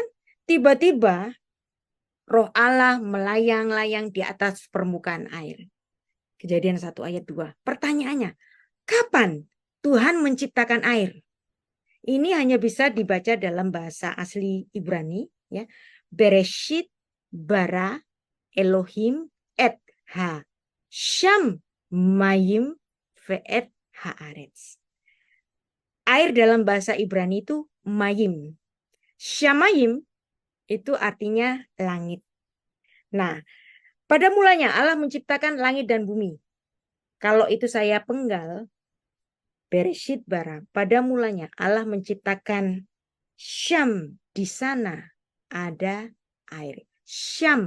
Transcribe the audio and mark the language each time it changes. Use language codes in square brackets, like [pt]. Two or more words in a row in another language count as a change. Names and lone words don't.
[id] Tiba-tiba Roh Allah melayang-layang di atas permukaan air. Kejadian 1 ayat 2. Pertanyaannya, kapan Tuhan menciptakan air? Ini hanya bisa dibaca dalam bahasa asli Ibrani, ya. [he] בראשית ברא אלהים את ה שם מים ואת הארץ. [id] Air dalam bahasa Ibrani itu mayim. Shamayim itu artinya langit. Nah, pada mulanya Allah menciptakan langit dan bumi. Kalau itu saya penggal, [he] בראשית ברא, [id] pada mulanya Allah menciptakan Syam, di sana ada air.